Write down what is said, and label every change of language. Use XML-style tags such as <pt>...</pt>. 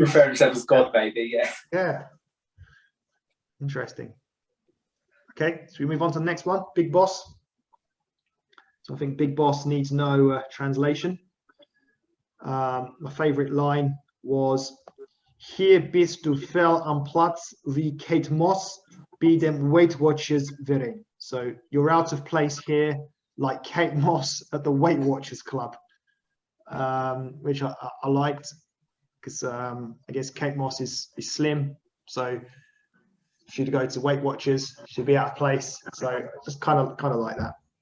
<en>referring himself as God, maybe, yeah. Yeah. Interesting. Okay, so we move on to the next one, Big Boss. So I think Big Boss needs no translation. My favorite line was,</en> <de>Hier bist du fehl am Platz wie Kate Moss be dem Weight Watchers Verein.</de> <en>So you're out of place here, like Kate Moss at the Weight Watchers Club, which I liked because I guess Kate Moss is slim, so she'd go to Weight Watchers, she'd be out of place. So just kind of like that.</en>